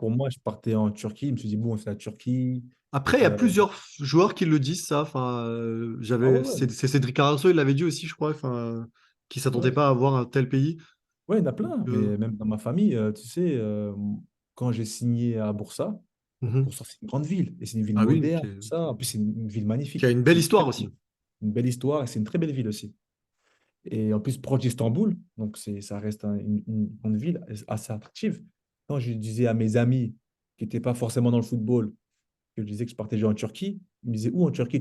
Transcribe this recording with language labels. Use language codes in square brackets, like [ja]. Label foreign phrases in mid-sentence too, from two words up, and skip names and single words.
[fr] Pour moi, je partais en Turquie, je me suis dit, bon, c'est la Turquie. après, il y a Euh, plusieurs joueurs qui le disent, ça. Enfin, ah ouais, c'est Cédric Carrasco, il l'avait dit aussi, je crois, enfin, qui s'attendait ouais. pas à avoir un tel pays. Ouais, il y en a Donc, plein, mais même dans ma famille, tu sais, quand j'ai signé à Bursa, mhm. Bursa, c'est une grande ville, et c'est une ville Ah oui, moderne, tout ça. En plus, c'est une ville qui a magnifique. une C'est belle histoire aussi. une belle histoire, et c'est une très belle ville aussi. Et en plus, proche d'Istanbul, donc ça reste une grande ville assez attractive. Quand je disais à mes amis qui n'étaient pas forcément dans le football, que je disais que je partais jouer en Turquie, ils me disaient, où en Turquie?